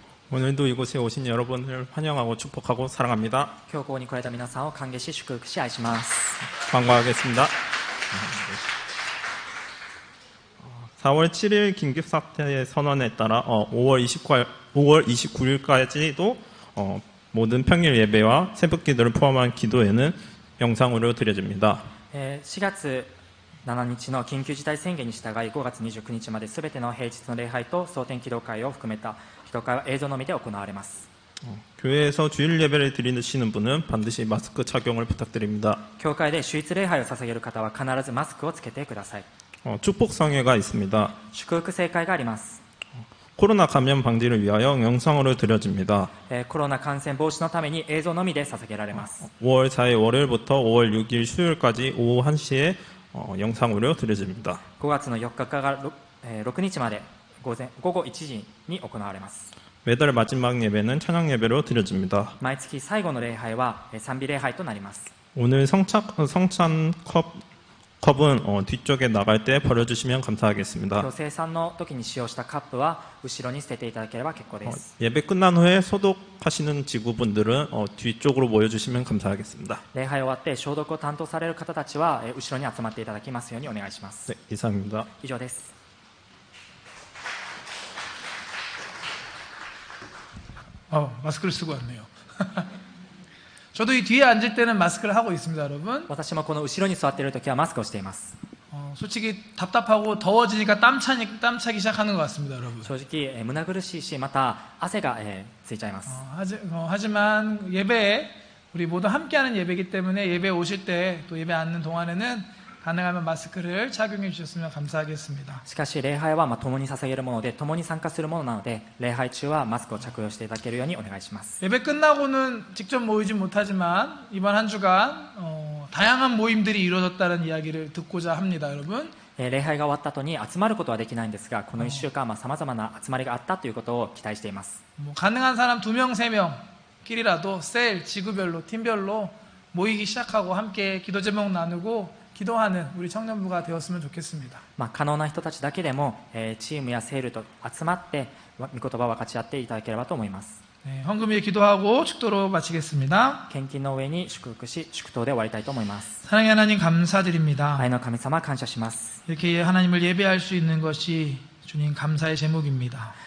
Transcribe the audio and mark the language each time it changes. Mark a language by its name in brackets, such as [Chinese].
[Korean] 오늘도 이곳에 오신 여러분을 환영하고 축복하고 사랑합니다. [Japanese] 今日ここに来られた皆さんを歓迎し祝福し愛します。 [Korean] 반가워하겠습니다. 4월 7일 긴급사태 선언에 따라 5월 29일까지도 모든 평일 예배와 새벽 기도를 포함한 기도회는 영상으로 드려집니다. [Japanese] 4月7日の緊急事態宣言に従い5月29日まで全ての平日の礼拝と蒼天祈祷会を含めた祈祷会は映像のみで行われます。 [Korean] 교회에서 주일 예배를 드리시는 분은 반드시 마스크 착용을 부탁드립니다. [Japanese] 教会で主日礼拝を捧げる方は必ずマスクをつけてください。 [Korean] 축복성회가 있습니다. [Japanese] 祝福聖会があります。 [Korean] 코로나 감염 방지를 위하여 영상으로 드려집니다. [Japanese] コロナ感染防止のために映像のみで捧げられます。 [Korean] 5월 4일 월요일부터 5월 6일 수요일까지 오후 1시에 영상으로 드려집니다. [Japanese] 5月の4日から6日まで午後1時に行われます。 [Korean] 매달 마지막 예배는 찬양 예배로 드려집니다. [Japanese] 毎月最後の礼拝は賛美礼拝となります。 [Korean] 오늘 성찬 컵은 뒤쪽에 나갈 때 버려주시면 감사하겠습니다. [Japanese] 今日生産の時に使用したカップは後ろに捨てていただければ結構です。 [Korean] 예배 끝난 후에 소독하시는 직구분들은 뒤쪽으로 모여주시면 감사하겠습니다. [Japanese] 礼拝終わって消毒を担当される方たちは後ろに集まっていただきますようにお願いします。 [Korean] 네, 이상입니다. [Japanese] 以上です。 [Korean] 마스크를 쓰고 왔네요. 저도 이 뒤에 앉을 때는 마스크를 하고 있습니다, 여러분. [Japanese] 私もこの後ろに座っている時はマスクをしています。 [Korean] 솔직히 답답하고 더워지니까 땀 차기 시작하는 것 같습니다, 여러분. [Japanese] 正直、胸苦しいし、また汗が、ついちゃいます。 [Korean] 하지만 예배에 우리 모두 함께하는 예배이기 때문에 예배 오실 때 또 예배 앉는 동안에는 가능하면 마스크를 착용해 주셨으면 감사하겠습니다. [Japanese] しかし礼拝は共に捧げるもので、共に参加するものなので、礼拝中はマスクを着用していただけるようにお願いします。 [Korean] 예배 끝나고는 직접 모이지 못하지만 이번 한 주간 다양한 모임들이 이루어졌다는 이야기를 듣고자 합니다, 여러분. [Japanese] 礼拝が終わった後に集まることはできないんですが、この1週間さまざまな集まりがあったということを期待しています。 [Korean] 가능한 사람 2명, 3명끼리라도 셀, 지구별로, 팀별로 모이기 시작하고 함께 기도 제목 나누고 기도하는 우리 청년부가 되었으면 좋겠습니다. [Japanese] 可能な人たちだけでも、チームやセールと集まって御言葉を分かち合っていただければと思います。 [Korean] 네, 헌금 위에 기도하고 축도로 마치겠습니다. [Japanese] 献金の上に祝福し、祝祷で終わりたいと思います。 [Korean] 사랑의 하나님 감사드립니다. [Japanese] 愛の神様感謝します。 [Korean] 이렇게 하나님을 예배할 수 있는 것이 주님 감사의 제목입니다.